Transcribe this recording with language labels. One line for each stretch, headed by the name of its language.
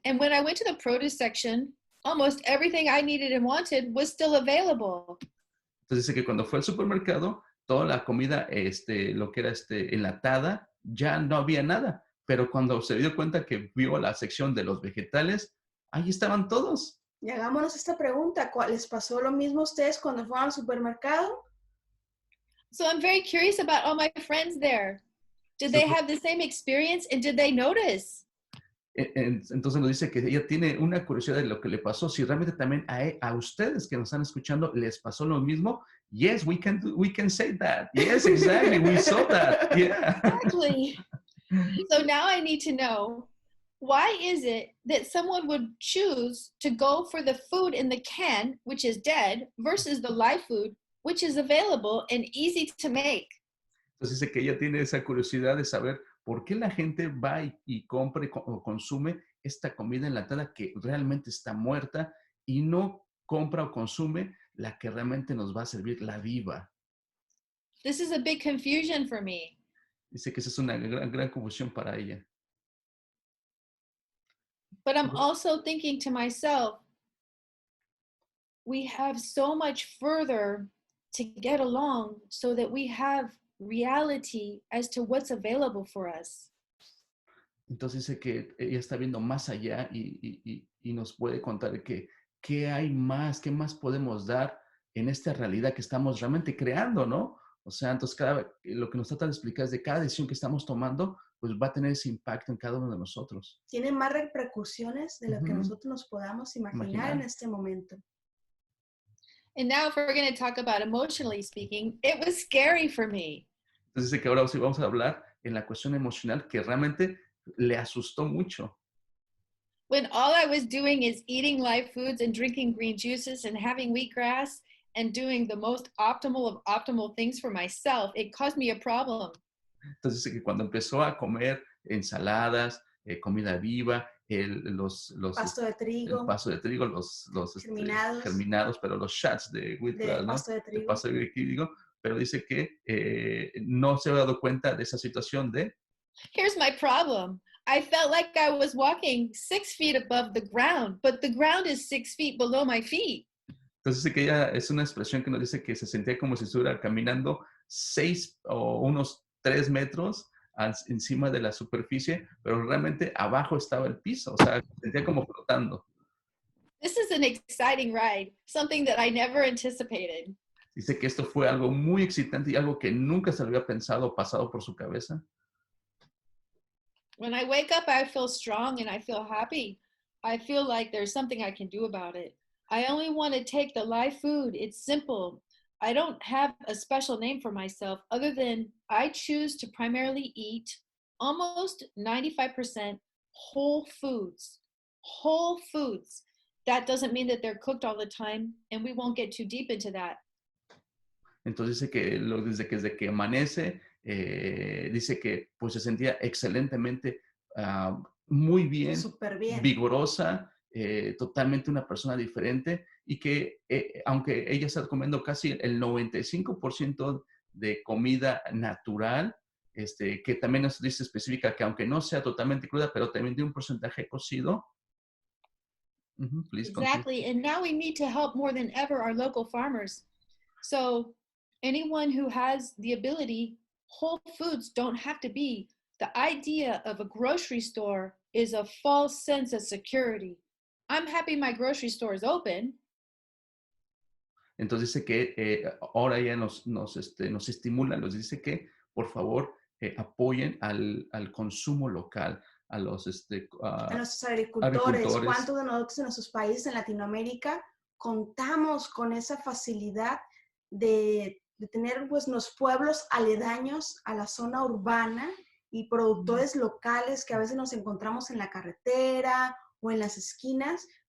English: And when I went to the produce section, almost everything I needed and wanted was still available.
Spanish: Entonces dice que cuando fue al supermercado, toda la comida, lo que era enlatada, ya no había nada. Pero cuando se dio cuenta que vio la sección de los vegetales, ahí estaban todos. Y hagámonos esta pregunta. ¿Les pasó lo mismo a ustedes cuando fueron al supermercado?
English: So I'm very curious about all my friends there. Did they have the same experience and did they notice?
Spanish: Entonces nos dice que ella tiene una curiosidad de lo que le pasó. Si realmente también a ustedes que nos están escuchando les pasó lo mismo.
English: Yes, we can say that. Yes, exactly. We saw that. Yeah. Exactly. So now I need to know, why is it that someone would choose to go for the food in the can, which is dead, versus the live food, which is available and easy to make?
Spanish: Entonces dice que ella tiene esa curiosidad de saber por qué la gente va y compra o consume esta comida enlatada que realmente está muerta y no compra o consume la que realmente nos va a servir, la viva.
English: This is a big confusion for me.
Spanish: Dice que esa es una gran confusión para ella.
English: But I'm also thinking to myself, we have so much further to get along so that we have reality as to what's available for us.
Spanish: Entonces dice que ella está viendo más allá y nos puede contar qué hay más, qué más podemos dar en esta realidad que estamos realmente creando, ¿no? O sea, entonces lo que nos trata de explicar es de cada decisión que estamos tomando, pues va a tener ese impacto en cada uno de nosotros. Tiene más repercusiones de lo que nosotros nos podamos imaginar en este momento.
English: And now if we're going to talk about emotionally speaking, it was scary for me.
Spanish: Entonces dice que ahora sí vamos a hablar en la cuestión emocional que realmente le asustó mucho.
English: When all I was doing is eating live foods and drinking green juices and having wheatgrass and doing the most optimal of optimal things for myself, it caused me a problem.
Spanish: Entonces dice que cuando empezó a comer ensaladas, comida viva, pasto de trigo, el pasto de trigo, los germinados, pero los shots de wheatgrass, ¿no? Pasto de trigo. El pasto de trigo, pero dice que no se había dado cuenta de esa situación de...
English: Here's my problem. I felt like I was walking 6 feet above the ground, but the ground is 6 feet below my feet.
Spanish: Entonces dice que ella es una expresión que nos dice que se sentía como si estuviera caminando 6 o unos 3 metros encima de la superficie, pero realmente abajo estaba el piso, o sea, se sentía como flotando.
English: This is an exciting ride, something that I never anticipated.
Spanish: Dice que esto fue algo muy excitante y algo que nunca se le había pensado o pasado por su cabeza.
English: When I wake up, I feel strong and I feel happy. I feel like there's something I can do about it. I only want to take the live food. It's simple. I don't have a special name for myself other than I choose to primarily eat almost 95% whole foods. Whole foods. That doesn't mean that they're cooked all the time, and we won't get too deep into that.
Spanish: Entonces dice que desde que amanece, dice que pues se sentía excelentemente, muy bien, Súper bien. vigorosa, totalmente una persona diferente y que aunque ella está comiendo casi el 95% de comida natural, que también nos dice específica que aunque no sea totalmente cruda, pero también de un porcentaje cocido.
English: Please Exactly. continue. And now we need to help more than ever our local farmers. So anyone who has the ability, whole foods don't have to be. The idea of a grocery store is a false sense of security. I'm happy my grocery store is open.
Spanish: Entonces dice que ahora ella nos estimula, nos dice que por favor apoyen al consumo local, a los A nuestros agricultores. agricultores. ¿Cuántos de nosotros en nuestros países en Latinoamérica contamos con esa facilidad de tener pues los pueblos aledaños a la zona urbana y productores locales que a veces nos encontramos en la carretera o en las esquinas?